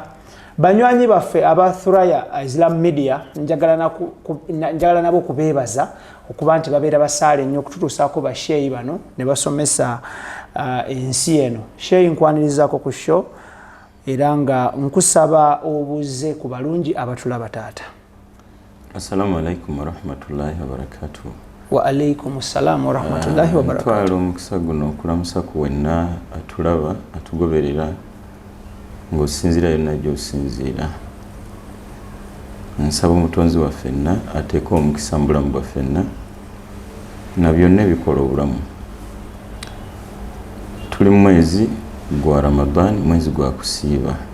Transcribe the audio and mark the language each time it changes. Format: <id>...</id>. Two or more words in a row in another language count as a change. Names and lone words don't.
<lg>Banywanyi baffe aba Thuraya Islam Media njagala nabo kubeebaza okuba nti babeera basaale nnyo okututuusaako ba Sheikh bano ne basomesa ensi eno. Sheikh nkwanirizaako ku show era nga nkusaba obuze ku balungi abatulaba taata.</lg> <ar>السلام عليكم ورحمة الله وبركاته. وعليكم السلام ورحمة الله وبركاته.</ar> <lg>Twala omukisa guno okulamusa ku wenna atulaba atugoberera ng'osinziira yonna gy'osinziira. Nsaba omutonzi wa ffenna ateeka omukisa mu bulamu bwa ffenna na byonna ebikola obulamu. Tuli mu mwezi gwa Ramadan, mwezi gwa kusiiba.</lg>